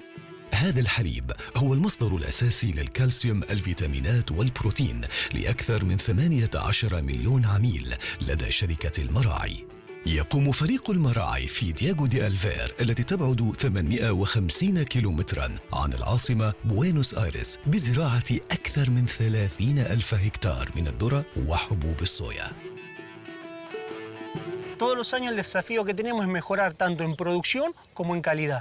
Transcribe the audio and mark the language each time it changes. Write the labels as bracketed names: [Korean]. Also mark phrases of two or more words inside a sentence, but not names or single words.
[Arabic] هذا الحليب هو المصدر الأساسي للكالسيوم، الفيتامينات والبروتين لأكثر من 18 مليون عميل لدى شركة المراعي. يقوم فريق المراعي في دياغو دي ألفير التي تبعد 850 كيلومتراً عن العاصمة بوينوس آيرس بزراعة أكثر من 30 ألف هكتار من الذرة وحبوب الصويا. [Spanish] Todos los años el desafío que tenemos es mejorar tanto en producción como en calidad.